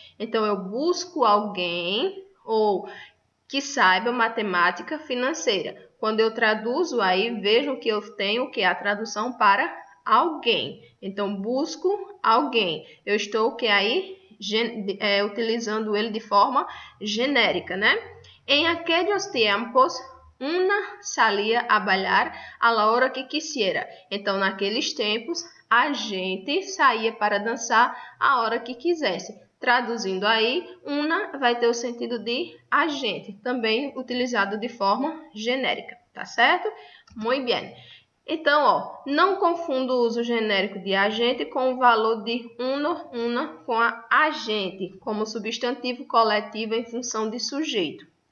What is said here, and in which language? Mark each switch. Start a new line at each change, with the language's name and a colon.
Portuguese: Então, eu busco alguém ou que saiba matemática financeira. Quando eu traduzo aí, vejam que eu tenho que a tradução para alguém. Então, busco alguém. Eu estou que aí utilizando ele de forma genérica, né?
Spanish: En aquellos tiempos, una salía a bailar a la hora que quisiera.
Portuguese: Então, naqueles tempos, a gente saía para dançar a hora que quisesse. Traduzindo aí, una vai ter o sentido de agente, também utilizado de forma genérica, tá certo? Muito bem. Então, ó, não confunda o uso genérico de agente com o valor de uno, una com a agente, como substantivo coletivo em função de sujeito.